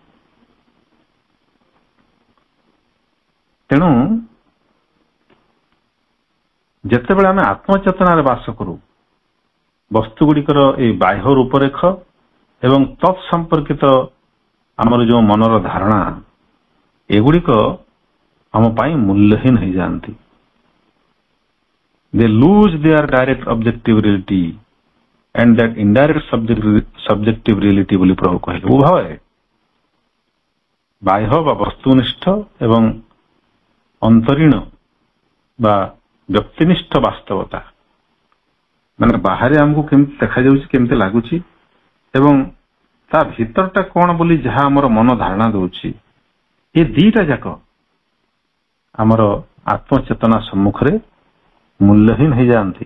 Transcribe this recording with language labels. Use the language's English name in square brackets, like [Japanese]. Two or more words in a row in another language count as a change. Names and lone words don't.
[Odia] ତେଣୁ ଯେତେବେଳେ ଆମେ ଆତ୍ମଚେତନାରେ ବାସ କରୁ, ବସ୍ତୁଗୁଡ଼ିକର ଏହି ବାହ୍ୟ ରୂପରେଖ ଏବଂ ତତ୍ସମ୍ପର୍କିତ ଆମର ଯେଉଁ ମନର ଧାରଣା, ଏଗୁଡ଼ିକ ଆମ ପାଇଁ ମୂଲ୍ୟହୀନ ହେଇଯାଆନ୍ତି। [English] They lose their direct objective reality and that indirect subjective reality [Odia] ବୋଲି ପ୍ରଭୁ କହିଲେ। ଉଭୟ ବାହ୍ୟ ବା ବସ୍ତୁନିଷ୍ଠ ଏବଂ ଅନ୍ତରୀଣ ବା ବ୍ୟକ୍ତିନିଷ୍ଠ ବାସ୍ତବତା, ମାନେ ବାହାରେ ଆମକୁ କେମିତି ଦେଖାଯାଉଛି, କେମିତି ଲାଗୁଛି ଏବଂ ତା ଭିତରଟା କଣ ବୋଲି ଯାହା ଆମର ମନ ଧାରଣା ଦଉଛି, ଏ ଦିଟା ଯାକ ଆମର ଆତ୍ମଚେତନା ସମ୍ମୁଖରେ ମୂଲ୍ୟହୀନ ହେଇଯାଆନ୍ତି।